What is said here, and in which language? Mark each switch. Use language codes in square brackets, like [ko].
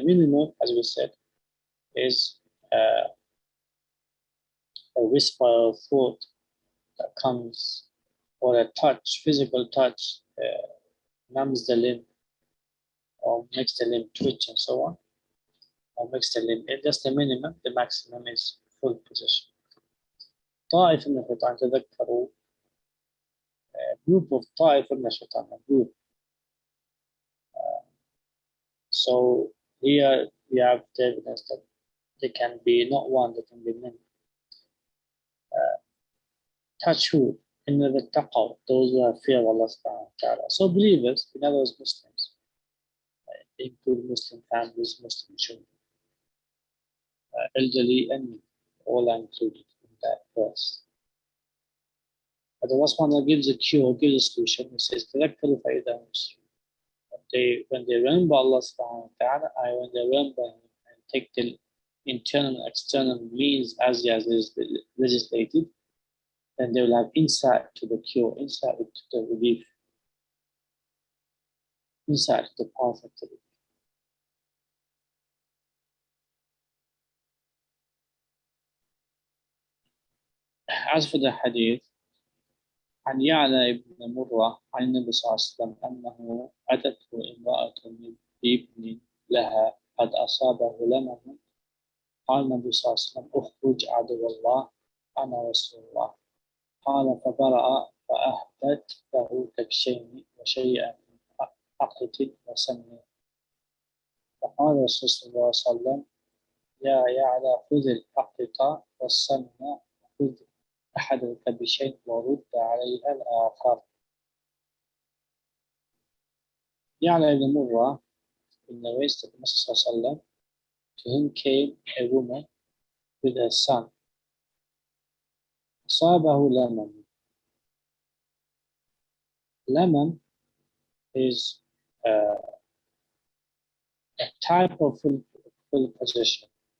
[en] Minimum, as we said, is a whisper of thought that comes, or a touch, physical touch, numbs the limb, or makes the limb twitch and so on, or makes the limb, that's the minimum. The maximum is full possession. [ar] طائف من الشيطان تذكروا, [en] a group of [ar] طائف من الشيطان, [en] a group. So here we have the evidence that they can be not one, they can be many. Touch who? In the taqaw, those who have fear of Allah subhanahu wa ta'ala. So believers, in other words Muslims, include Muslim families, Muslim children, elderly and all are included in that verse. But Allah subhanahu wa ta'ala gives a cure, gives a solution. He says, [ar] تَذَكَّرُوا فَإِذَا هُمْ مُبْصِرُونَ. [en] When they remember Allah subhanahu wa ta'ala, when they remember Him and take the internal and external means as He has legislated, then they will have insight to the cure, insight to the relief, insight to the path of the relief. As for the hadith, [ar] عن يعلى ابن مرة عن النبي صلى الله عليه وسلم أنه أتته امرأة من ابن لها قد أصابه لمم قال النبي صلى الله عليه وسلم اخرج عدو الله أنا رسول الله قال فبرأ فأهدت له كبشين وشيئا من أقط وسمن فقال رسول الله صلى الله عليه وسلم يا يعلى خذ الأقط والسمن خذ أحد الكبشين ورد عليها الآخر. يعلى ابن مرة [en] in the waist of the Prophet, to him came a woman with a son. [ar] أصابه لمم. [en] Lemon is a type of full possession.